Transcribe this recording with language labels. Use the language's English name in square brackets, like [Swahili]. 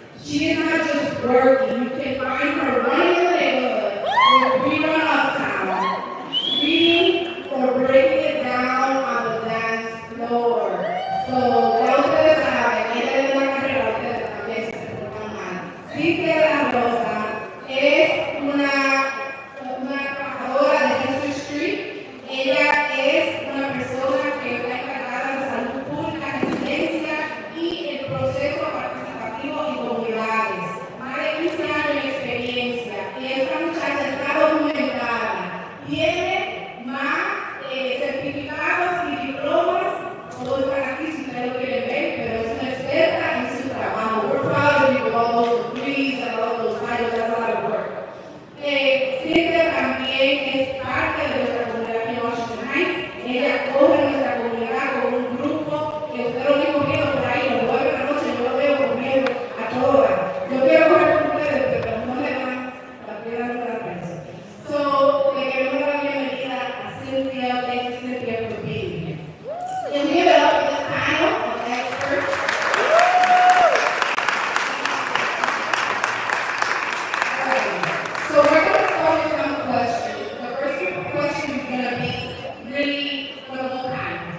[English] She is not just working, you can find her running in the neighborhood with Rerun Uptown, reading or breaking it down on the dance floor. [Spanish] So, ya ustedes saben, ella es una carrera, ustedes también se preocupan más. Cintia La Rosa es una trabajadora de Hester Street. Ella es una persona que está encargada de salud pública, residencia y el proceso participativo en comunidades. Más de 15 años de experiencia. Y esta muchacha está documentada. Tiene más certificados y diplomas. Todos están aquí si ustedes lo quieren ver, pero es una experta en su trabajo. [English] We're proud of you with all those degrees and all those titles. That's a lot of work. [Spanish] Cynthia también es parte de nuestra comunidad aquí en Washington Heights. Ella corre en nuestra comunidad con un grupo que usted lo ve corriendo por ahí, los jueves de la noche, yo lo veo corriendo a toda hora. Yo quiero correr con ustedes, pero no me dan la piedra de la prensa. So, le queremos dar la bienvenida a Cynthia. [English] Thank you, Cynthia, for being here. And we give it up for this panel of experts. So we're going to start with some questions. The first question is going to be really for the whole panel.